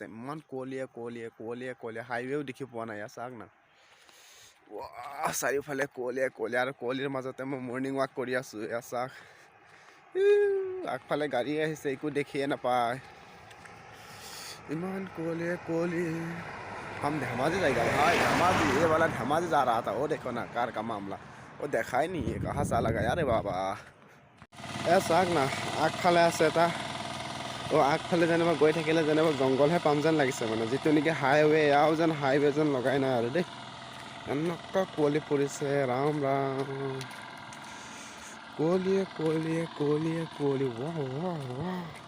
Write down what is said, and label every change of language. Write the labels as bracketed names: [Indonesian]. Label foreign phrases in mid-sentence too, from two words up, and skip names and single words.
[Assamese] ইমান কুঁৱলীয়ে হাইৱেও দেখি পোৱা নাই। চাওক না, ৱাহ, চাৰিওফালে কুঁৱলীয়ে আৰু কুঁৱলীৰ মাজতে মই [English] morning walk [Assamese] কৰি আছোঁ। এয়া চাওক, আগফালে গাড়ী আহিছে, একো দেখিয়ে নাপায়, ইমান কুঁৱলী। [Hindi] हम धमाजी जाएगा भाई, धमाजी, ये वाला धमाजी जा रहा था। वो देखो ना कार का मामला, वो देखा ही नहीं है, कहाँ से लगा यार बाबा। [Assamese] চাওক না আগফালে আছে এটা, আগফালে যেনিবা গৈ থাকিলে যেনিবা জংঘলহে পাম যেন লাগিছে, মানে যিটো নেকি হাইৱে, এয়াও যেন হাইৱে যেন লগাই নাই আৰু দেই। এনেকুৱা কুঁৱলী পৰিছে, ৰাম কুঁৱলীয়ে ৱাহ।